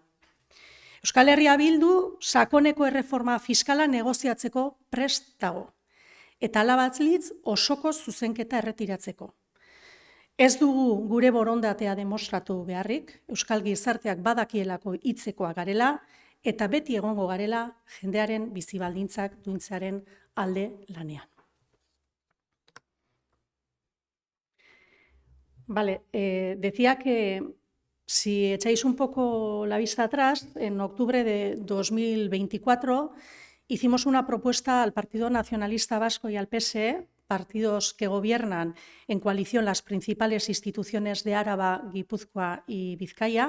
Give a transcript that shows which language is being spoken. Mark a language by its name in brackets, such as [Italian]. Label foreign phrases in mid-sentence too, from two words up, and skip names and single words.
[Basque] Euskal Herria Bildu sakoneko erreforma fiskala negoziatzeko prest dago, eta alabatzlitz osoko zuzenketa erretiratzeko. Ez dugu gure borondatea demostratu beharrik, Euskal Gizarteak badakielako hitzekoak garela, eta beti egongo garela jendearen bizibaldintzak duintzearen alde lanean. [Spanish] Vale, decía que si echáis un poco la vista atrás, en octubre de 2024 hicimos una propuesta al Partido Nacionalista Vasco y al PSE, partidos que gobiernan en coalición las principales instituciones de Áraba, Guipúzcoa y Vizcaya.